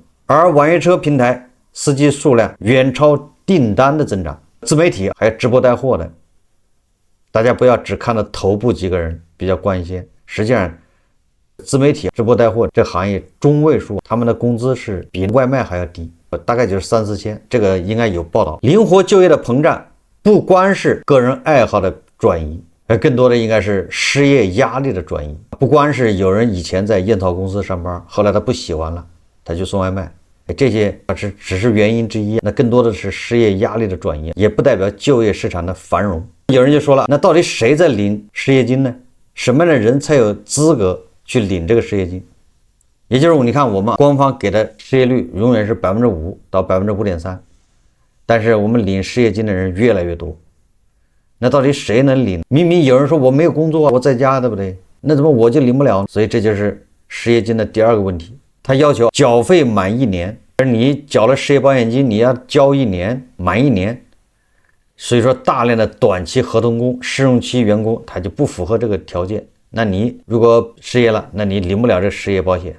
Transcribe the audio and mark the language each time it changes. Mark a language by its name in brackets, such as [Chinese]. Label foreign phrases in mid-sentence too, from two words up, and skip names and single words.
[Chinese] 而網約車平台司機數量遠超訂單的增長，自媒體還有直播帶貨的，大家不要只看到頭部幾個人比較光鮮，實際上自媒體直播帶貨這行業中位數他們的工資是比外賣還要低，大概就是3、4千，這個應該有報道。靈活就業的膨脹不光是個人愛好的轉移，而更多的應該是失業壓力的轉移。不光是有人以前在煙草公司上班，後來他不喜歡了，他就送外賣，這些只是原因之一，那更多的是失業壓力的轉移，也不代表就業市場的繁榮。有人就說了，那到底誰在領失業金呢？什麼樣的人才有資格去領這個失業金？也就是你看我們官方給的失業率永遠是5%到5.3%，但是我們領失業金的人越來越多，那到底誰能領？明明有人說我沒有工作，我在家，對不對？那怎麼我就領不了？所以這就是失業金的第二個問題，他要求繳費滿1年，而你繳了失業保險金，你要交1年，滿1年。所以說大量的短期合同工、試用期員工他就不符合這個條件，那你如果失業了，那你領不了這失業保險。